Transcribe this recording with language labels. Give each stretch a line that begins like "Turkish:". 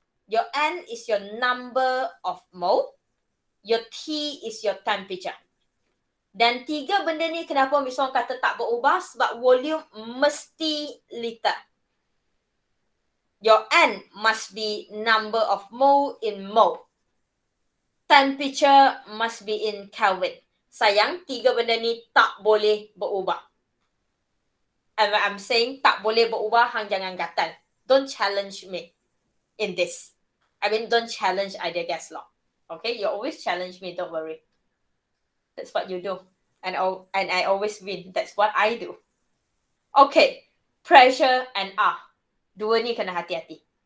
English: Your N is your number of mole. Your T is your temperature.
Malay: Dan tiga benda ni kenapa Miss Wong kata tak berubah? Sebab volume mesti liter.
English: Your N must be number of mole in mole. Temperature must be in Kelvin.
Malay: Sayang, tiga benda ni tak boleh berubah.
English: And when I'm saying
Malay: tak boleh berubah, hang jangan gatal.
English: Don't challenge me in this. I mean, don't challenge ideal gas law. Okay? You always challenge me, don't worry. That's what you do. And I always win. That's what I do. Okay.
Malay: Pressure and R. Dua ni kena hati-hati.